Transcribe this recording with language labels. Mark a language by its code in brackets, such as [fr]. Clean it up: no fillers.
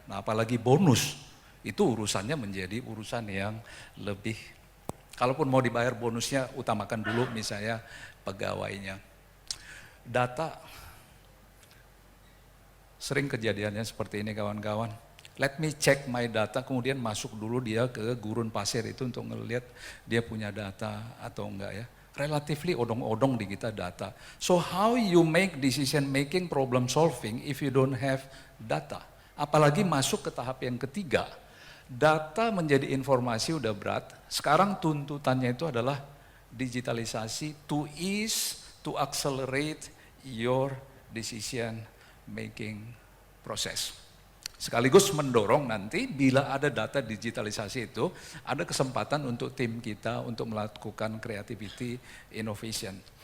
[id] Nah, apalagi bonus, itu urusannya menjadi urusan yang lebih, kalaupun mau dibayar bonusnya, utamakan dulu misalnya pegawainya. Data, sering kejadiannya seperti ini kawan-kawan. [en] Let me check my data, [id] kemudian masuk dulu dia ke gurun pasir itu untuk ngelihat dia punya data atau enggak ya. Relatively odong-odong di kita data. [en] So how you make decision making, problem solving if you don't have data? [id] Apalagi masuk ke tahap yang ketiga. Data menjadi informasi udah berat, sekarang tuntutannya itu adalah digitalisasi [en] to ease, to accelerate your decision making process. [id] Sekaligus mendorong nanti bila ada data digitalisasi itu, ada kesempatan untuk tim kita untuk melakukan creativity innovation.